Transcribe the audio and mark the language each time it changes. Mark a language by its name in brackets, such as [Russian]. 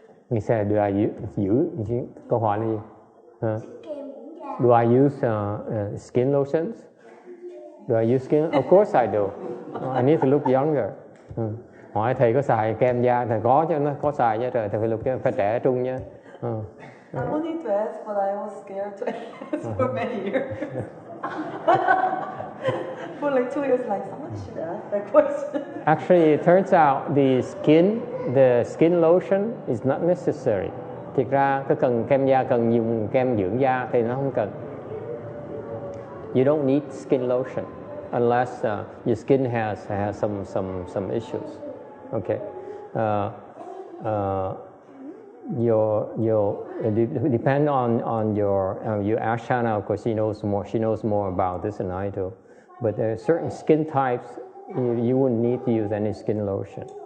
[Vietnamese] Như sao [English] do I use? [Vietnamese] Câu hỏi là gì? Kem dưỡng da. [English] Do I use skin lotions? Do I use skin? Of course I do. I need to look younger. [Vietnamese] Hỏi thầy có xài kem da, thầy có chứ, nó có xài chứ trời, thầy phải trẻ trung nha. [English] I wanted to ask, but I was scared to ask for many years. For like 2 years, like someone should ask that question. Actually, it turns out the skin lotion is not necessary. [Vietnamese] Thiệt ra cái cần kem da, cần dùng kem dưỡng da thì nó không cần. [English] You don't need skin lotion unless your skin has some issues. Okay. Depend on your Ashana. Of course, she knows more about this than I do. But there are certain skin types you wouldn't need to use any skin lotion.